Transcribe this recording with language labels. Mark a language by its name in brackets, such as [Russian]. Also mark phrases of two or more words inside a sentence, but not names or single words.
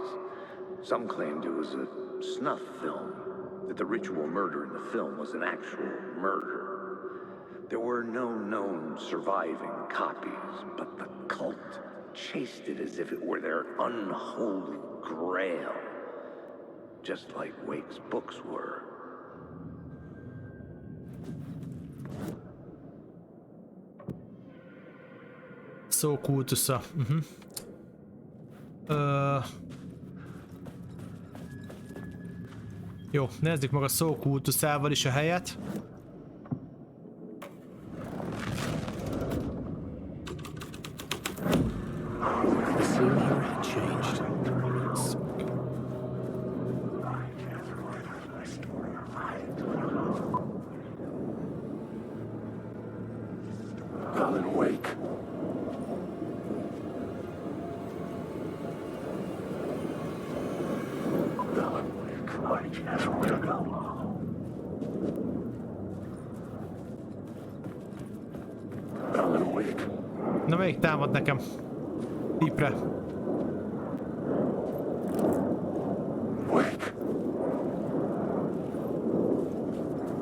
[English] Some claimed it was a snuff film, that the ritual murder in the film was an actual murder. There were no known surviving copies, but the cult chased it as if it were their unholy grail, just like Wake's books were. [Hungarian] Szókultusza. Jó, nézzük meg a szókultuszával is a helyet. [English] The scene here had changed. Alan Wake. Alan Wake. [Hungarian] Na, melyik támad nekem? Tipre. Wake.